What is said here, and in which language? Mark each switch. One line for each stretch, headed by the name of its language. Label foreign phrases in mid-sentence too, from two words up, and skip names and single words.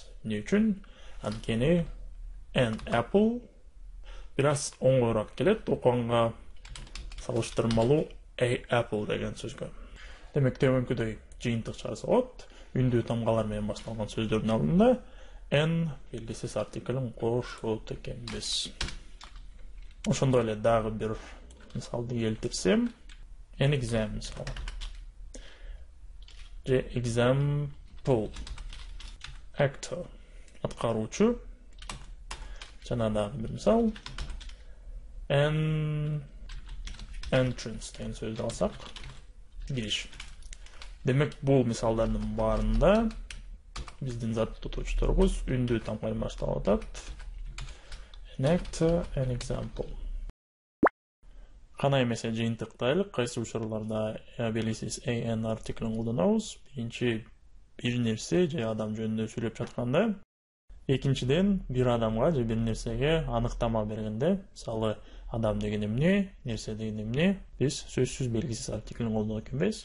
Kyrgyz: Эмне үчүн? Анткени
English: an apple
Kyrgyz: бир аз оңоюраак келет окуганга салыштырмалуу
English: a apple
Kyrgyz: деген сөзгө. Демек, төмөнкүдөй жыйынтык чыгарса болот. Үндүү тамгалар менен башталган сөздөрдүн алдында n белгисиз артиклин кошот экенбиз. Ошондой эле дагы бир мисалды келтирсем,
English: an exam мисалы.
Kyrgyz: Же example. Actor. Аткаруучу. Жана дагы бир мисал.
English: An entrance
Kyrgyz: деген сөздү алсак, кириш. Демек, бул мисалдардын баарында биздин зат тутуучторубуз үндүү тамга менен башталып атат.
English: An actor, an example.
Kyrgyz: Кана эмесе жыйынтыктайлык, кайсы учурларда белгисиз an артиклин колдонобуз. Биринчи, бир нерсе же адам жөнүндө сүйлөп жатканда. Экинчиден, бир адамга же бир нерсеге аныктама бергенде, мисалы, адам деген эмне, нерсе деген эмне, биз сөзсүз белгисиз артиклин колдонот экенбиз.